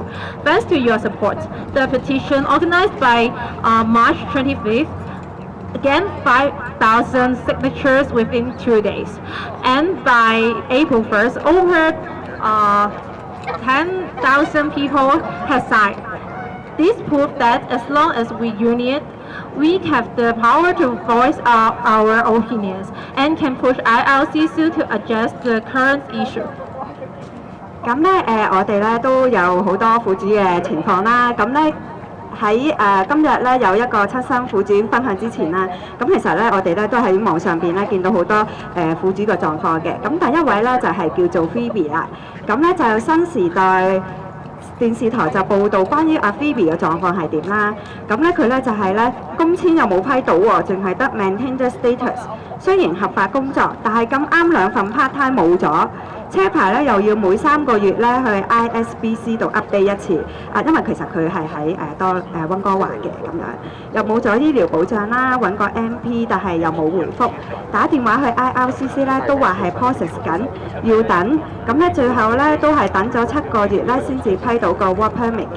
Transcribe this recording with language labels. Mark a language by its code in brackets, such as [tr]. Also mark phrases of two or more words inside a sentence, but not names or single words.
[en] Thanks to your support, the petition organized by March 25th again 5,000 signatures within 2 days, and by April 1st, over 10,000 people have signed. This proves that as long as we unite, we have the power to voice our opinions and can push IRCC to address the current issue. [yue] 咁咧我哋咧都有好多苦主嘅情況啦。咁咧喺今日咧有一個親身苦主分享之前啦，咁其實咧我哋咧都喺網上邊咧見到好多苦主嘅狀況嘅。咁第一位咧就係叫做 Phoebe 啦。咁咧就新時代電視台就報道關於阿 Phoebe 嘅狀況係點啦。咁咧佢咧就係咧工簽又冇批到喎，淨係得 [en] maintained status。 [yue] 雖然合法工作，但係咁啱兩份 [en] part time [yue] 冇咗。車牌咧又要每3個月咧去 ISBC 度 update 一次，因為其實佢係喺溫哥華嘅咁樣，又冇咗醫療保障啦，揾個 MP 但係又冇回覆，打電話去 IRCC 咧都話係 process 緊，要等，咁咧最後咧都係等咗7個月咧先至批到個 [en] work permit [yue] 嘅。